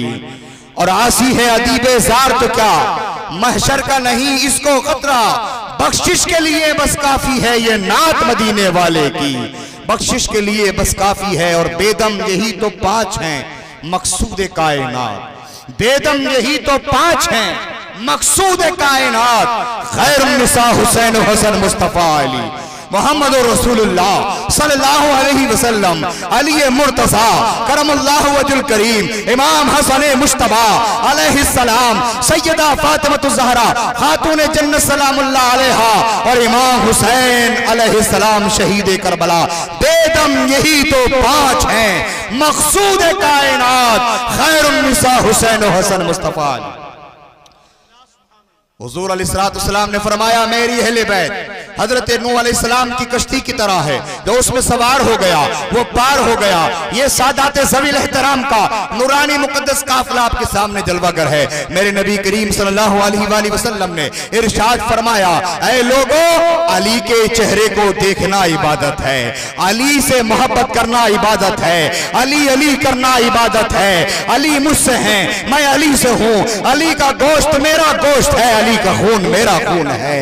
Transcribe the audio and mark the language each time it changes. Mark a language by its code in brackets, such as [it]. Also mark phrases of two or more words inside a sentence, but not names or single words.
[hi] और आसी है अदीबे जार तो क्या महशर का नहीं इसको खतरा, बख्शिश के लिए बस काफी है ये नात मदीने वाले की, बख्शिश के लिए बस काफी है। और बेदम यही तो 5 हैं मकसूद कायनात, बेदम यही तो 5 हैं मकसूद कायनात, खैरुन्निसा हुसैन हसन मुस्तफा अली मोहम्मद रसूलुल्लाह [ar] صلى الله عليه وسلم, [hi] अली मुर्तज़ा [ar] كرم الله وجهه الكريم, [hi] इमाम हसन मुश्तबा अलैहिस्सलाम, सैयदा फातिमतुज़ ज़हरा खातून जन्नत [ar] سلام الله عليها [hi] और इमाम हुसैन अलैहिस्सलाम शहीद करबला। बेदम यही तो 5 हैं मकसूद कायनात, खैरुन्निसा हुसैन हसन मुस्तफा अली। हुजूर अलैहिस्सलाम ने फरमाया मेरी अहले बैत हजरत नूह अलैहिस्सलाम की कश्ती की तरह है, जो उसमें सवार हो गया वो पार हो गया। ये सादात ज़वील एहतराम का नूरानी मुकद्दस काफिला आपके सामने जलवागर है। मेरे नबी करीम [ar] صلى الله عليه وسلم [hi] ने इरशाद फरमाया, ऐ लोगो अली के चेहरे को देखना इबादत है, अली से मोहब्बत करना इबादत है, अली अली करना इबादत है। अली मुझसे है मैं अली से हूँ, अली का गोश्त मेरा गोश्त है, अली का खून मेरा खून है।